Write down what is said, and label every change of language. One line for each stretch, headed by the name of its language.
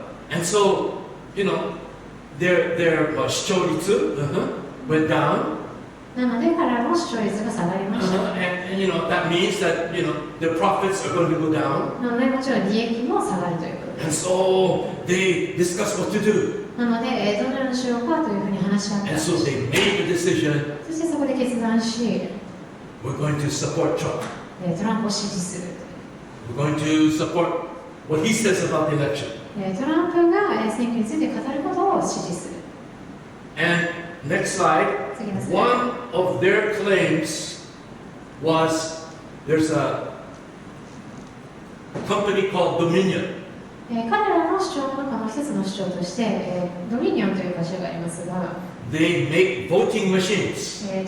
English: And so, their 視聴率 went down.
Japanese: なので、彼らの視聴率が下がりました。
English: And that means that their profits are going to go down.
Japanese: なので、もちろん利益も下がるということです。
English: And so they discussed what to do.
Japanese: なので、どのようにしようかというふうに話し合った。
English: And so they made the decision.
Japanese: そしてそこで決断し、
English: We're going to support Trump.
Japanese: トランプを支持する。
English: We're going to support what he says about the election.
Japanese: トランプが選挙について語ることを支持する。
English: And next slide. One of their claims was there's a company called Dominion.
Japanese: 彼らの主張の中の一つの主張として、ドミニオンという会社がありますが、
English: They make voting machines.